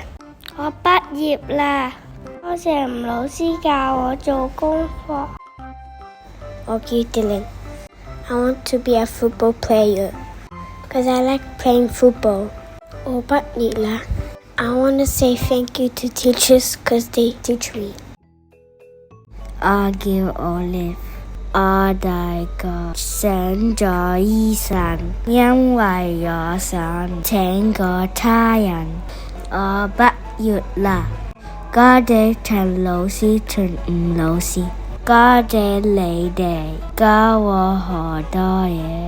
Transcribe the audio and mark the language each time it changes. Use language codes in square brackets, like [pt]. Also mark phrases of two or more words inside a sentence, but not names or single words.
[yue] 我畢業啦，多謝吳老師教我做功課。我叫 [en] Dylan， I want to be a football player because I like playing football. [yue] 我畢業啦， [en] I want to say thank you to teachers because they teach me. [yue] 我叫 Olive， 我大個想做醫生，因為我想拯救他人。我畢業啦，多謝陳老師同吳老師，多謝你哋教我好多嘢。